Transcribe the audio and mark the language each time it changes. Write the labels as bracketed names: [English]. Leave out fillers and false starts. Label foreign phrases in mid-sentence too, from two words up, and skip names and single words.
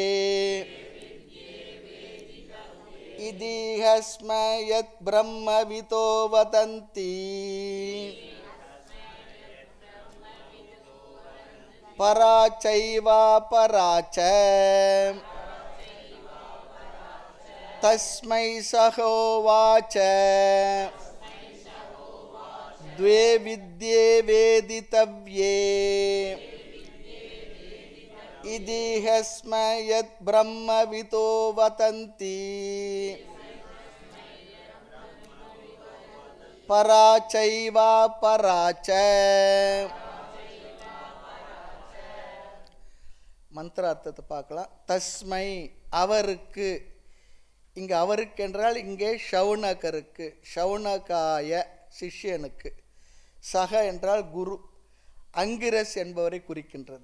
[Sanskrit] इतीहस्म यत् ब्रह्मविदो वदन्ति पराचैवा पराच तस्मै सहोवाच द्वे विद्ये वेदितव्ये इदिहस्म यत् ब्रह्मवितो वदन्ति पराचैवा पराच. [Tamil] மந்திர அர்த்தத்தை பார்க்கலாம். தஸ்மை அவருக்கு, இங்கே அவருக்கு என்றால் இங்கே ஷௌனகருக்கு, ஷௌனகாய சிஷ்யனுக்கு, சக என்றால் குரு, அங்கிரஸ் என்பவரை குறிக்கின்றது.